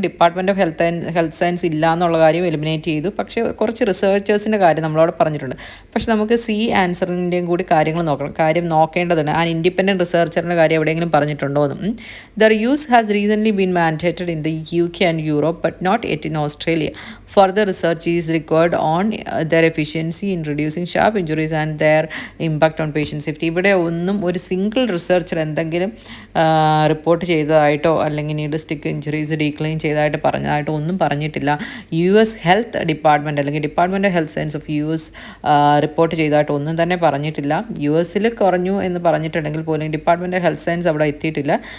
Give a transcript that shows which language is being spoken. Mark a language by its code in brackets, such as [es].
[ml] Department of health science ഇല്ല എന്നുള്ള കാര്യം എലിമിനേറ്റ് ചെയ്തു. പക്ഷേ കുറച്ച് റിസർച്ചേഴ്സിൻ്റെ കാര്യം നമ്മളവിടെ പറഞ്ഞിട്ടുണ്ട്. പക്ഷെ നമുക്ക് ആൻസറിൻ്റെയും കൂടി കാര്യങ്ങൾ നോക്കേണ്ടതുണ്ട്. ആ ഇൻഡിപെൻഡൻറ്റ് റിസർച്ചറിൻ്റെ കാര്യം എവിടെയെങ്കിലും പറഞ്ഞിട്ടുണ്ടോ എന്ന്. [en] The use has recently been mandated in the UK and Europe but not yet in Australia. Further research is required on their efficiency in reducing sharp injuries and their impact on patient safety. [ml] ഇവിടെ ഒന്നും ഒരു single researcher എന്തെങ്കിലും report ചെയ്തതായിട്ടോ അല്ലെങ്കിൽ need stick injuries decline ചെയ്തതായിട്ട് പറഞ്ഞതായിട്ടോ ഒന്നും പറഞ്ഞിട്ടില്ല. US health department അല്ലെങ്കിൽ department of health science of US report ചെയ്തതായിട്ട് ഒന്നും തന്നെ പറഞ്ഞിട്ടില്ല. US കുറഞ്ഞു എന്ന് പറഞ്ഞിട്ടുണ്ടെങ്കിൽ പോലും ഡിപ്പാർട്ട്മെൻറ്റ് ഓഫ് ഹെൽത്ത് സയൻസ് അവിടെ എത്തിയിട്ടില്ല.